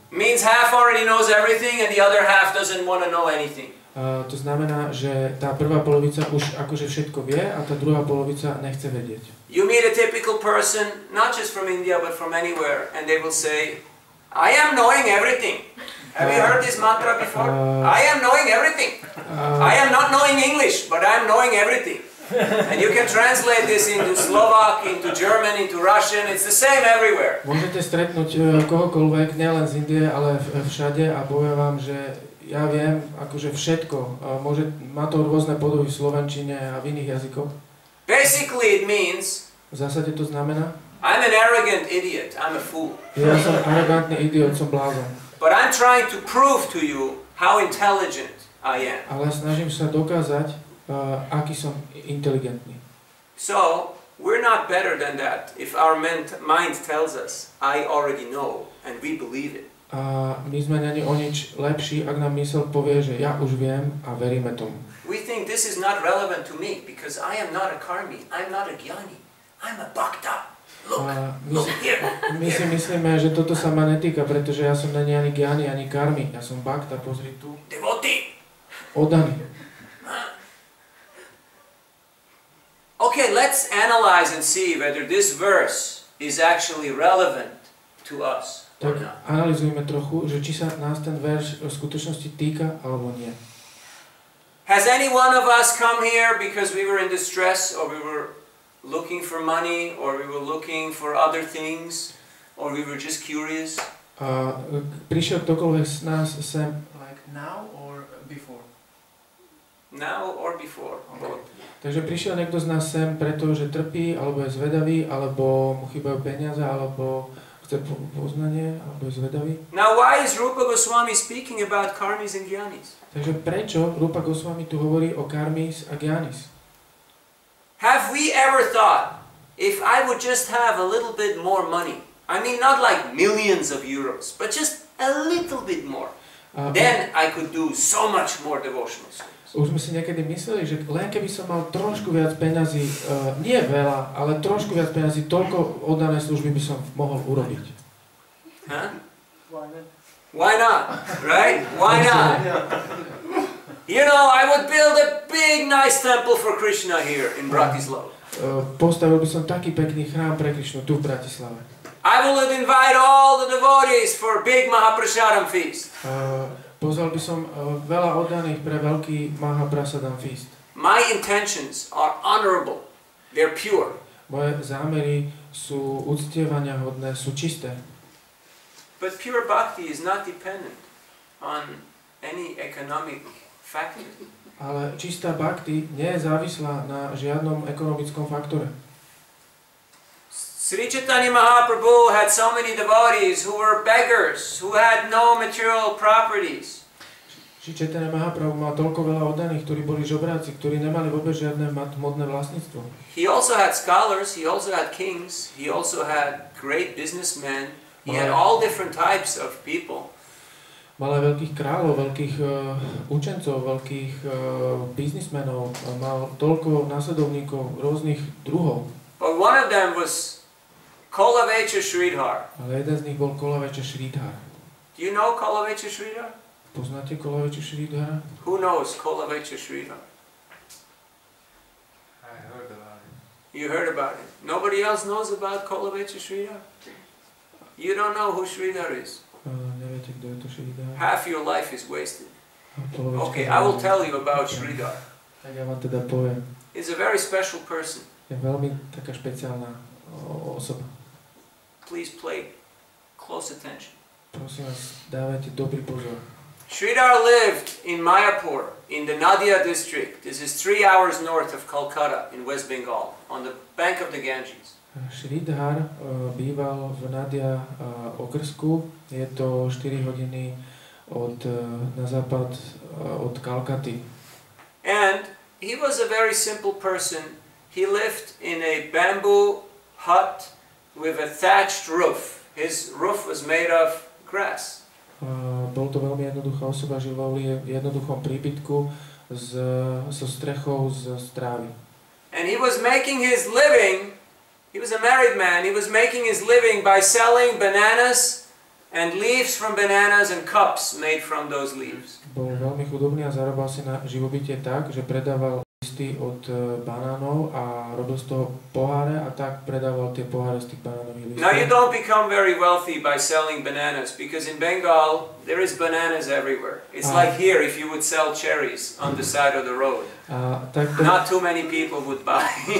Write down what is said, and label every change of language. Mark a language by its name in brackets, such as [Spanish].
[English] Means half already knows everything and the other half doesn't want to know anything. [Slovak] To znamená, že tá prvá polovica už akože všetko vie a tá druhá polovica nechce vedieť. [English] You meet a typical person, not just from India but from anywhere, and they will say, I am knowing everything. Have you heard this mantra before? I am knowing everything. I am not knowing English, but I am knowing everything. And you can translate this into Slovak, into German, into Russian. It's the same everywhere. [Slovak] Môžete stretnúť kohokoľvek, nielen z Indie, ale všade a poviem vám, že ja viem akože všetko. Má to rôzne podoby v slovenčine a v iných jazykoch. [English] Basically it means [Slovak] V zásade to znamená, [English] I'm an arrogant idiot. I'm a fool. [Slovak] ja som arogantný idiot, som blázon. [English] But I'm trying to prove to you how intelligent I am. [Slovak] Ale snažím sa dokázať, aký som inteligentný. [English] So, we're not better than that if our mind tells us, I already know, and we believe it. [Slovak] A my sme není o nič lepší, ak nám mysel povie, že ja už viem a veríme tomu. [English] We think this is not relevant to me because I am not a karmi, I'm not a jnani, I'm a bhakta. Look, look here. [Slovak] My si myslíme, že toto sa ma netýka, pretože ja som není ani gyani, ani karmi. Ja som bhakta, pozri tu. [English] Devotee. [Slovak] Oddaný. [English] Okay, let's analyze and see whether this verse is actually relevant to us or [Slovak] Tak [English] not. [Slovak] analyzujme trochu, že či sa nás ten verš v skutočnosti týka, alebo nie. [English] Has any one of us come here because we were in distress or we were looking for money or we were looking for other things or we were just curious? [Slovak] Prišiel ktokoľvek z nás sem. [English] Like now or before? Now or before? Both. [Slovak] Takže prišiel niekto z nás sem preto, že trpí, alebo je zvedavý, alebo mu chýbajú peniaze, alebo chce poznanie, alebo je zvedavý. [English] Now why is Rupa Goswami speaking about karmis and gyanis? [Slovak] Takže prečo Rupa Goswami tu hovorí o karmis a gyanis? [English] Have we ever thought, if I would just have a little bit more money, I mean not like millions of euros, but just a little bit more, then I could do so much more devotional service. [Slovak] Už sme si niekedy mysleli, že len keby som mal trošku viac peňazí, nie veľa, ale trošku viac peňazí, toľko oddané služby by som mohol urobiť. Huh? [English] Why not? Why not? Right? Why not? You know, I would build a big nice temple for Krišna here in Bratislava. [Slovak] Postavil by som taký pekný chrám pre Krišnu tu v Bratislave. [English] I would invite all the devotees for a big Mahaprasadam feast. [Slovak] Pozval by som veľa oddaných pre veľký Mahaprasadam feast. [English] My intentions are honorable. They're pure. [Slovak] Moje zámery sú uctievania hodné, sú čisté. [English] But pure bhakti is not dependent on any economic factor. [Slovak] Ale čistá bhakti nie je závislá na žiadnom ekonomickom faktore. [English] Sri Chaitanya Mahaprabhu had so many devotees who were beggars, who had no material properties. [Slovak] Sri Chaitanya Mahaprabhu mal toľko veľa oddaných, ktorí boli žobráci, ktorí nemali vôbec žiadne hmotné vlastníctvo. [English] He also had scholars, he also had kings, he also had great businessmen, he had all different types of people. [Slovak] Mal aj veľkých kráľov, veľkých učencov, veľkých biznismenov, mal toľko následovníkov rôznych druhov. [English] But one of them was Kolavecha Sridhar. [Slovak] Ale jeden z nich bol Kolavecha Sridhar. [English] Do you know Kolavecha Sridhar? [Slovak] Poznáte Kolavecha Sridhara? [English] Who knows Kolavecha Sridhar? I heard about it. You heard about it. Nobody else knows about Kolavecha Sridhar? You don't know who Sridhar is. [Slovak] Neviete, kto je to Sridhar? [English] Half your life is wasted. [Slovak] Polovička [English] Okay, I will tell you about Sridhar. [Slovak] Tak ja vám teda poviem. [English] He's a very special person. [Slovak] Je veľmi taká špeciálna osoba. [English] Please pay close attention. [Slovak] Prosím vás, dávajte dobrý pozor. [English] Sridhar lived in Mayapur, in the Nadia district. This is 3 hours north of Calcutta in West Bengal, on the bank of the Ganges. [Slovak] Sridhar býval v Nadia okrsku. Je to 4 hodiny na západ od Kalkaty. [English] And he was a very simple person. He lived in a bamboo hut with a thatched roof. His roof was made of grass. [Slovak] Bol to veľmi jednoduchá osoba, žil vo jednoduchom príbytku so strechou z trávy. [English] And he was making his living, he was a married man, he was making his living by selling bananas and leaves from bananas and cups made from those leaves. [Slovak] Bol veľmi chudobný a zarábal si na živobytie tak, že predával listy od banánov a robil z toho poháre a tak predával tie poháre z tých banánových listov. [English] Now you don't become very wealthy by selling bananas because in Bengal there is bananas everywhere. It's like here if you would sell cherries on the side of the road. Not too many people would buy.